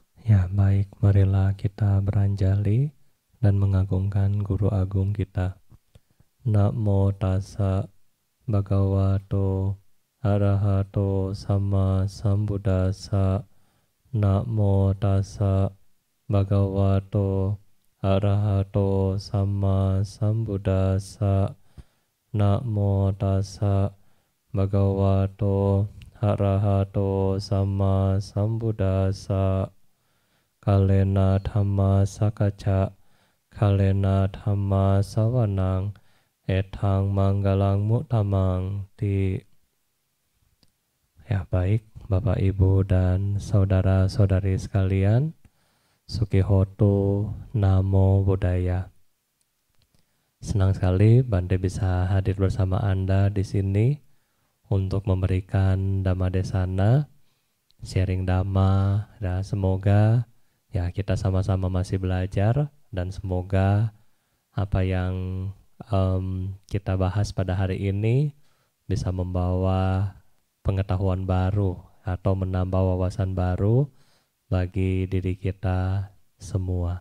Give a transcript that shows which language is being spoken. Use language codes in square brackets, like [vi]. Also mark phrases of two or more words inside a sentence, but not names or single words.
[id] Ya, baik, marilah kita beranjali dan mengagungkan Guru Agung kita. [pi] Namo tassa bhagavato arahato sama sambuddhassa. Namo tassa bhagavato arahato sama sambuddhassa. Namo tassa bhagavato arahato sama sambuddhassa. Kalena dhamma sakacca, kalena dhamma sawanang, etang manggalang mutamang ti. [id] Ya, baik Bapak Ibu dan saudara-saudari sekalian, [pi] Sukihoto Namo Buddhaya. [id] Senang sekali Bante bisa hadir bersama Anda di sini untuk memberikan Dhammadesana, sharing Dhamma, dan semoga ya kita sama-sama masih belajar dan semoga apa yang kita bahas pada hari ini bisa membawa pengetahuan baru atau menambah wawasan baru bagi diri kita semua.